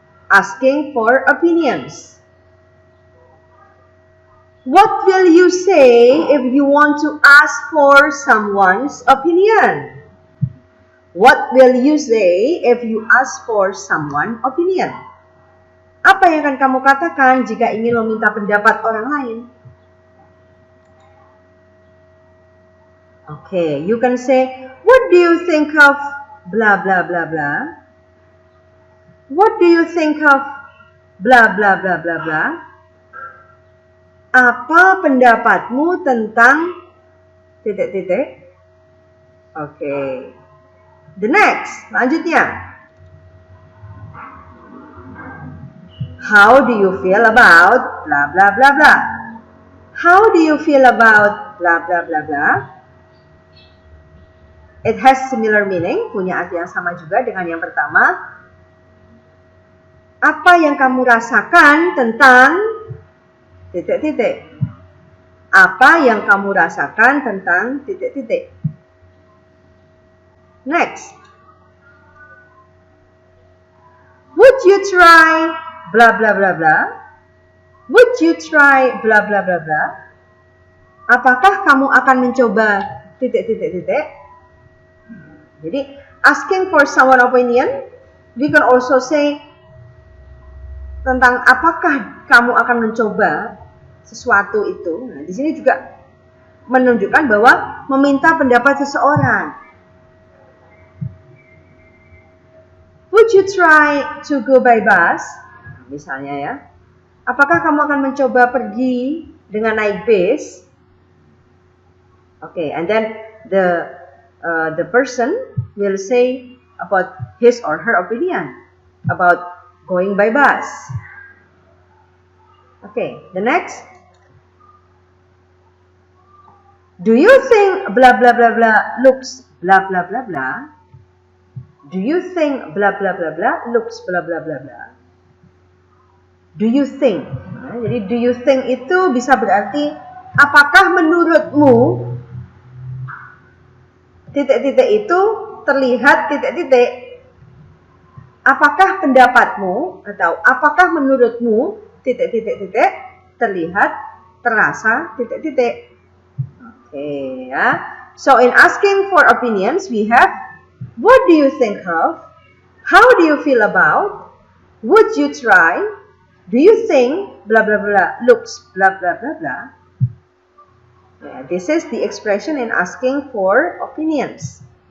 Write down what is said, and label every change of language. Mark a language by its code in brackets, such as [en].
[en] Asking for opinions. What will you say if you want to ask for someone's opinion? What will you say if you ask for someone's opinion? [id] Apa yang akan kamu katakan jika ingin meminta pendapat orang lain? [en] Okay, you can say, what do you think of blah blah blah blah? What do you think of blah blah blah blah blah? [id] Apa pendapatmu tentang titik-titik? Okay. [en] The next, lanjutnya. How do you feel about blah blah blah blah? How do you feel about blah blah blah blah? It has similar meaning, [id] punya arti yang sama juga dengan yang pertama. Apa yang kamu rasakan tentang titik-titik? Apa yang kamu rasakan tentang titik-titik? [en] Next. Would you try blah blah blah blah? Would you try blah blah blah blah? [id] Apakah kamu akan mencoba titik-titik-titik? Jadi, [en] asking for someone opinion, we can also say [id] tentang apakah kamu akan mencoba sesuatu itu. Nah, di sini juga menunjukkan bahwa meminta pendapat seseorang. [en] Would you try to go by bus? [id] Misalnya ya. Apakah kamu akan mencoba pergi dengan naik bis? [en] Okay, and then the person will say about his or her opinion about going by bus. Okay, the next. Do you think blah blah blah blah looks blah blah blah blah? Do you think blah blah blah blah looks blah blah blah blah? Do you think? [id] Nah, jadi [en] do you think [id] itu bisa berarti apakah menurutmu titik-titik itu terlihat titik-titik. Apakah pendapatmu atau apakah menurutmu titik-titik-titik terlihat terasa titik-titik. Okay, ya. [en] So in asking for opinions, we have what do you think of? How do you feel about? Would you try? Do you think blah blah blah looks blah blah blah blah? Yeah, this is the expression in asking for opinions.